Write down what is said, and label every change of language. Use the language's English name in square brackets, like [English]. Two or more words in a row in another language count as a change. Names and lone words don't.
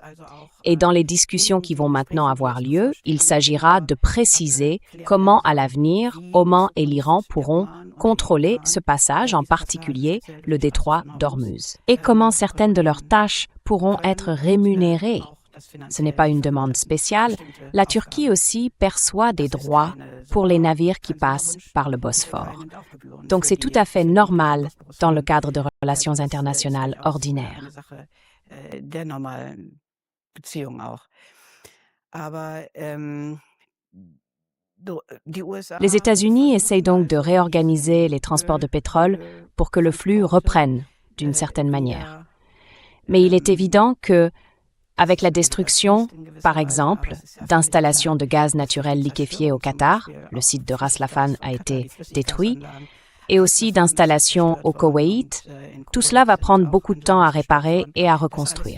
[French] Et dans les discussions qui vont maintenant avoir lieu, il s'agira de préciser comment à l'avenir Oman et l'Iran pourront contrôler ce passage, en particulier le détroit d'Ormuz, et comment certaines de leurs tâches pourront être rémunérées. Ce n'est pas une demande spéciale. La Turquie aussi perçoit des droits pour les navires qui passent par le Bosphore. Donc c'est tout à fait normal dans le cadre de relations internationales ordinaires. [German] Der normalen Beziehung auch. Aber [French] Les États-Unis essayent donc de réorganiser les transports de pétrole pour que le flux reprenne d'une certaine manière. Mais il est évident que, avec la destruction, par exemple, d'installations de gaz naturel liquéfié au Qatar, le site de Ras Laffan a été détruit, et aussi d'installations au Koweït, tout cela va prendre beaucoup de temps à réparer et à reconstruire.